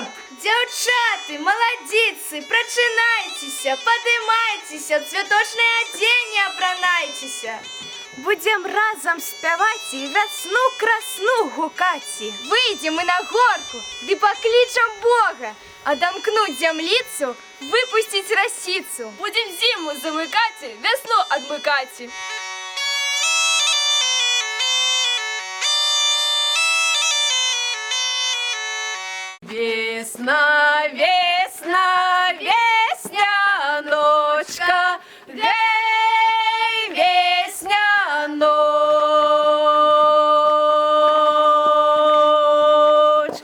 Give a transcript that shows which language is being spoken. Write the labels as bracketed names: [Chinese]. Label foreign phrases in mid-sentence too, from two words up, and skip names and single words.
[Belarusian] Дзяўчаты, маладзіцы, прачынайцеся, падымайцеся, цвяточнае адзенне апранайцеся. Будзем разам спяваць і вясну красну гукаці. Выйдзем мы на горку, ды паклічам Бога, адамкнуць зямліцу, выпусціць расіцу. [Russian] Будем зиму замыкать, весну отмыкать. [Ukrainian] Весна, весна, весняночка, гей, весняноч.